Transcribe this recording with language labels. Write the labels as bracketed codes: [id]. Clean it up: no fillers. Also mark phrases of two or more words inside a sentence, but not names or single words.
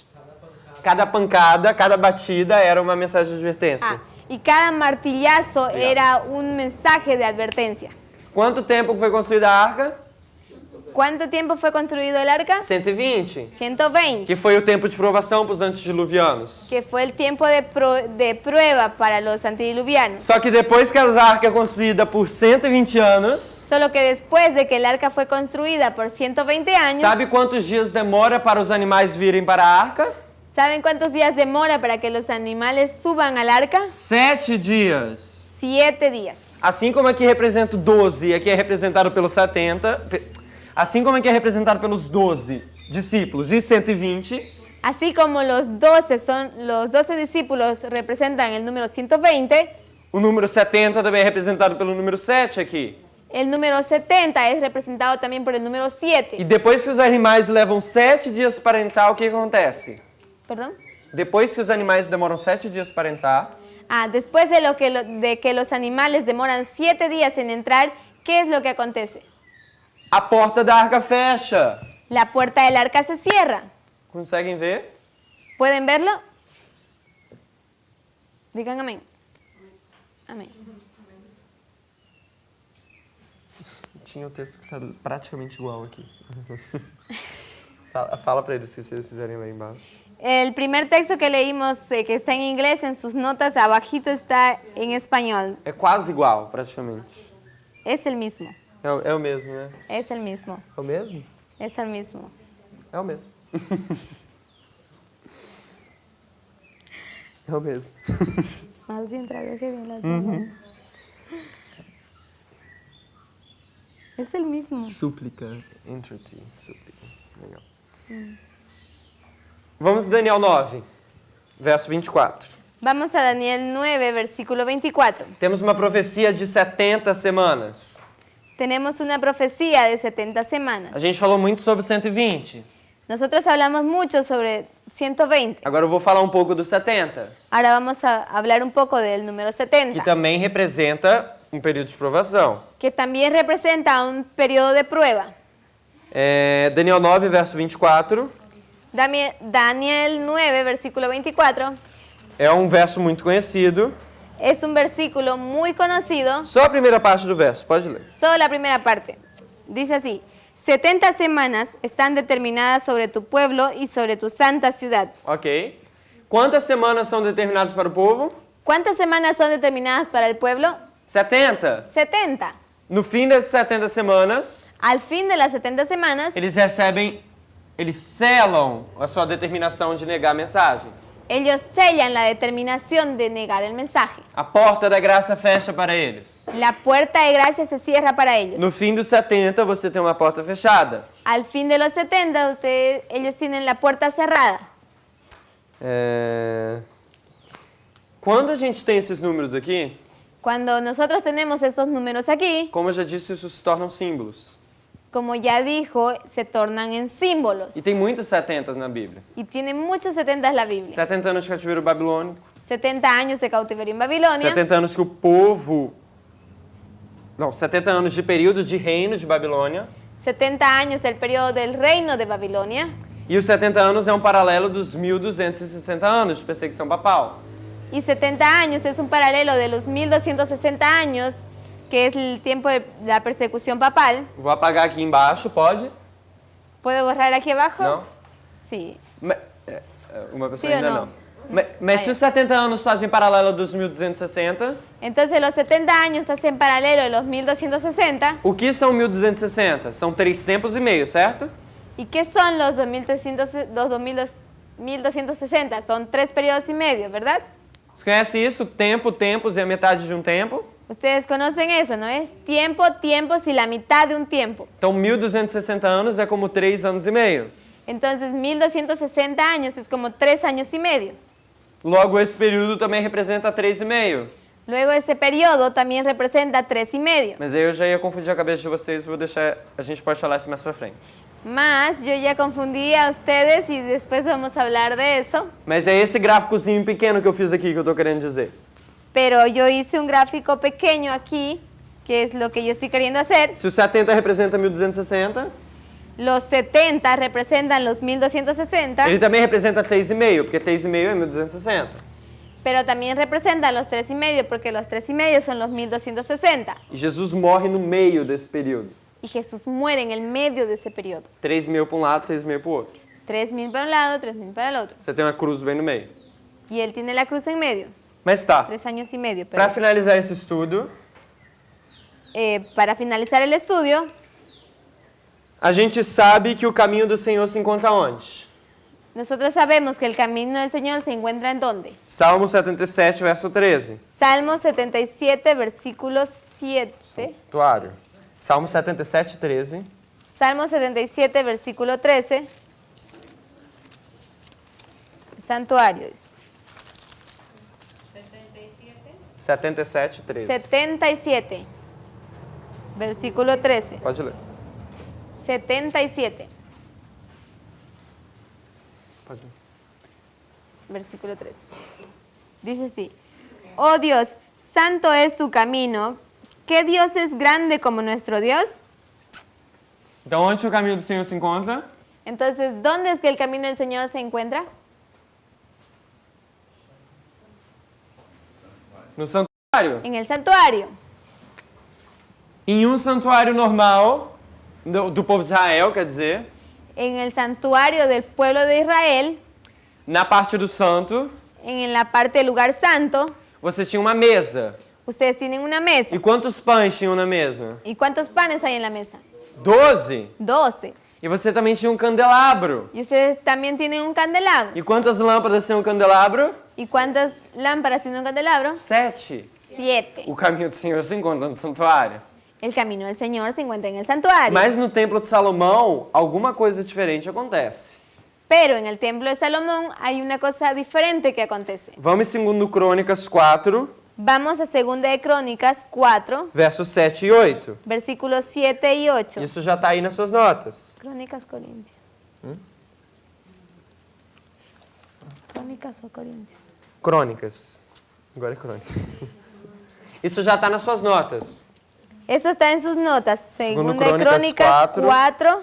[pt] Cada pancada, cada batida era uma mensagem de advertência. [es] Y cada martillazo era un mensaje de advertencia. [pt] Quanto tempo foi construída a arca? [es] ¿Cuánto tiempo fue construido el arca? [pt] 120. [es] 120, [pt] Que foi o tempo de provação para os antediluvianos. [es] que fue el tiempo de prueba para los antediluvianos. [pt] Só que depois que a arca é construída por 120 anos, [es] Solo que después de que el arca fue construida por 120 años, [pt] sabe quantos dias demora para os animais virem para a arca? [es] ¿saben cuántos días demora para que los animales suban al arca? [pt] 7 dias. [es] 7 días. [pt] Assim como aqui representa o 12 e aqui é representado pelos 70, assim como aqui é representado pelos 12 discípulos e 120, [es] Así como los 12 discípulos representan el número 120, [pt] o número 70 também é representado pelo número 7 aqui. [es] el número 70 es representado también por el número [pt] E [es] 7. [pt] depois que os animais levam 7 dias para entrar, o que acontece? [es] ¿Perdón? [pt] Depois que os animais demoram 7 dias para entrar, [es] Después de que los animales demoran 7 días en entrar, ¿qué es lo que acontece? [pt] a porta da arca fecha. [es] La puerta del arca se cierra. [pt] Conseguem ver? [es] ¿Pueden verlo? Digan amén. Amén. [pt] Tinha o texto que está praticamente igual aqui. Fala para eles se vocês quiserem ler embaixo. [es] El primer texto que leímos, que está en inglés, en sus notas, abajito está en español. [pt] É quase igual, praticamente. [es] Es el mismo. [pt] É o mesmo, né? [es] Es el mismo. [pt] É o mesmo? [es] Es el mismo. [pt] É o mesmo. É o mesmo. [es] Más bien traduje bien las palabras. Es el mismo. Súplica. [pt] Entreaty. Súplica. Legal. Vamos a Daniel 9, verso 24. [es] Vamos a Daniel 9, versículo 24. [pt] Temos uma profecia de 70 semanas. [es] Tenemos una profecía de 70 semanas. [pt] A gente falou muito sobre 120. [es] Nosotros hablamos mucho sobre 120. [pt] Agora eu vou falar um pouco do 70, [es] Ahora vamos a hablar un poco del número 70, [pt] que também representa um período de provação. [es] que también representa un periodo de prueba. [pt] Daniel 9, verso 24. [es] Daniel 9, versículo 24, [pt] É um verso muito conhecido. [es] es un versículo muy conocido. [pt] Só a primeira parte do verso, pode ler. [es] Solo la primera parte. Dice así: 70 semanas están determinadas sobre tu pueblo y sobre tu santa ciudad. Ok. [pt] Quantas semanas são determinadas para o povo? [es] ¿Cuántas semanas son determinadas para el pueblo? [pt] 70. [es] 70. [pt] No fim das 70 semanas, [es] Al fin de las 70 semanas, [pt] eles selam a sua determinação de negar a mensagem. [es] ellos sellan la determinación de negar el mensaje. [pt] A porta da graça fecha para eles. [es] La puerta de gracia se cierra para ellos. [pt] No fim dos 70, você tem uma porta fechada. [es] Al fin de los 70, ellos tienen la puerta cerrada. [pt] Quando a gente tem esses números aqui, [es] Cuando nosotros tenemos estos números aquí, [pt] como eu já disse, isso se tornam símbolos. [es] como ya dijo, se tornan en símbolos. [pt] E tem muitos 70 na Bíblia. [es] Y tiene muchos 70 la Biblia. [pt] 70 anos de cativeiro babilônico, [es] 70 años de cautiverio en Babilonia, [pt] 70 anos que o povo... Não, 70 anos de período de reino de Babilônia. [es] 70 años del periodo del reino de Babilonia. [pt] E os 70 anos é um paralelo dos 1260 anos de perseguição papal. [es] Y 70 años es un paralelo de los 1260 años, que es el tiempo de la persecución papal. [pt] Vou apagar aqui embaixo, pode? [es] ¿Puedo borrar aquí abajo? [pt] Não? [es] Sí. [pt] Uma pessoa Sim ou ainda não? não. Mas se os 70 anos fazem paralelo dos 1260, [es] Entonces los 70 años hacen paralelo de los 1260. [pt] o que são 1260? São 3 tempos e meio, certo? [es] ¿Y qué son los 1260? Son 3 periodos y medio, ¿verdad? [pt] Você conhece isso? Tempo, tempos e a metade de um tempo. [es] Ustedes conocen eso, ¿no es? Tiempo, tiempos y la mitad de un tiempo. [pt] Então 1260 anos é como 3 anos e meio. [es] Entonces 1260 años es como 3 años y medio. [pt] Logo, esse período também representa 3,5. [es] Luego ese periodo también representa 3 y medio. [pt] Mas aí eu já ia confundir a cabeça de vocês, vou deixar, a gente pode falar isso mais pra frente. [es] Más, yo ya confundí a ustedes y después vamos a hablar de eso. [pt] Mas é esse gráficozinho pequeno que eu fiz aqui que eu tô querendo dizer. [es] Pero yo hice un gráfico pequeño aquí, que es lo que yo estoy queriendo hacer. [pt] Se o 70 representa 1260, [es] Los 70 representan los 1260, [pt] ele também representa 3,5, porque 3,5 é 1260. [es] pero también representan los 3 y medio, porque los 3 y medio son los 1260. [pt] E Jesus morre no meio desse período. [es] Y Jesús muere en el medio de ese periodo. [pt] 3,5 para um lado, 3,5 para o outro. [es] 3.000 para un lado, 3.000 para el otro. [pt] Você tem uma cruz bem no meio. [es] Y él tiene la cruz en medio. [pt] Mas tá, [es] 3 años y medio. [pt] para finalizar esse estudo, [es] Para finalizar el estudio, [pt] a gente sabe que o caminho do Senhor se encontra onde? [es] nosotros sabemos que el camino del Señor se encuentra en dónde. [pt] Salmo 77, verso 13. [es] Salmo 77, versículo 7. [pt] Santuário. Salmo 77, 13. [es] Salmo 77, versículo 13. Santuario, dice. [pt] 77, 13. [es] 77, versículo 13. [pt] Pode ler. [es] 77, [pt] Pode ler. [es] versículo 13. Dice así: Oh Dios, santo es tu camino. ¿Qué Dios es grande como nuestro Dios? [pt] Então, onde o caminho do Senhor se encontra? [es] Entonces, ¿dónde es que el camino del Señor se encuentra? [pt] No santuário. [es] En el santuario. [pt] Em um santuário normal do povo de Israel, quer dizer, [es] En el santuario del pueblo de Israel, [pt] na parte do santo, [es] en la parte del lugar santo, [pt] você tinha uma mesa. [es] ustedes tienen una mesa. [pt] E quantos pães tinham na mesa? [es] ¿Y cuántos panes hay en la mesa? [pt] 12. [es] 12. [pt] E você também tinha um candelabro. [es] Y ustedes también tienen un candelabro. [pt] E quantas lâmpadas tinha um candelabro? [es] ¿Y cuántas lámparas tiene un candelabro? [pt] 7. [es] 7. [pt] O caminho do Senhor se encontra no santuário. [es] El camino del Señor se encuentra en el santuario. [pt] Mas no templo de Salomão, alguma coisa diferente acontece. [es] Pero en el templo de Salomón hay una cosa diferente que acontece. [pt] Vamos em 2 Crônicas 4, [es] Vamos a 2 de Crónicas 4, [pt] versos 7 e 8. [es] versículos 7 y 8. [pt] Isso já está aí nas suas notas. [es] Crónicas Corintias. Crónicas o Corintios. [pt] Crônicas. Agora é Crônicas. Isso já está nas suas notas. [es] Eso está en sus notas. 2 Segundo de Crónicas Crónicas 4,